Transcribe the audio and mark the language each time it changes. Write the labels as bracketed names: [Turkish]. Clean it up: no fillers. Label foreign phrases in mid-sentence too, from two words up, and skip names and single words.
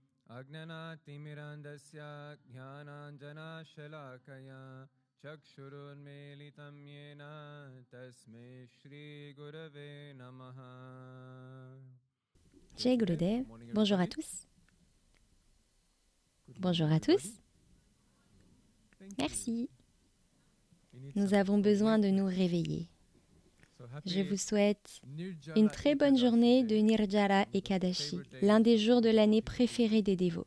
[Sanskrit] Agnanatimirandasya jnananjana shalakaya chakshurunmilitam yena tasmai shri gurave namaha. Jai Gurudev, [French] bonjour à tous. Bonjour à tous. Merci. Nous avons besoin de nous réveiller. Je vous souhaite une très bonne journée de Nirjala Ekadashi, l'un des jours de l'année préférés des dévots.